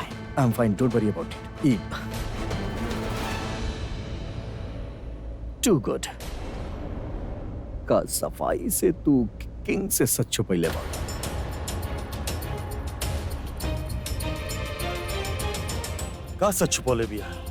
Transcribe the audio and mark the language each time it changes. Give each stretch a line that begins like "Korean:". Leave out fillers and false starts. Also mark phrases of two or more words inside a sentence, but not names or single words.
English: I am fine, don't worry about it. too good.
Bhojpuri: का सफाई से तू किंग से सच छुपैले बा। का सच छुपोले बिया?